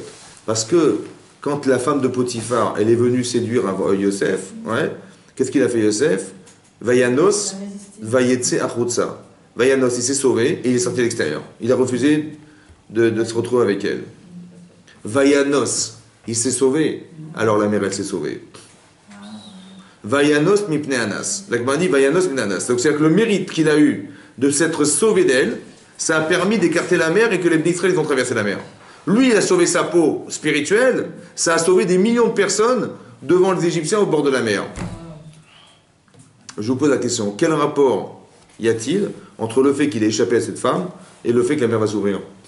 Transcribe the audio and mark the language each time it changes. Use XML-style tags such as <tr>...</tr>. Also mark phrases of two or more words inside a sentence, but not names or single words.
<fr>Parce que quand la femme de Potiphar, elle est venue séduire Yosef, ouais, qu'est-ce qu'il a fait Yosef?</fr> <he>וינס, ויצא החוצה. Vayanos,</he> <fr>il s'est sauvé et il est sorti à l'extérieur. Il a refusé de se retrouver avec elle. Vayanos, il s'est sauvé, alors la mer, elle s'est sauvée.</fr> <he>וינס מפני הנס.</he> <fr>La Gemara dit</fr> <he>וינס מפני הנס.</he> <fr>Donc c'est-à-dire que le mérite qu'il a eu de s'être sauvé d'elle, ça a permis d'écarter la mer et que les Israéliens ils ont traversé la mer. Lui, il a sauvé sa peau spirituelle, ça a sauvé des millions de personnes devant les Égyptiens au bord de la mer. Je vous pose la question, quel rapport y a-t-il entre le fait qu'il ait échappé à cette femme et le fait que la mer va s'ouvrir?</fr>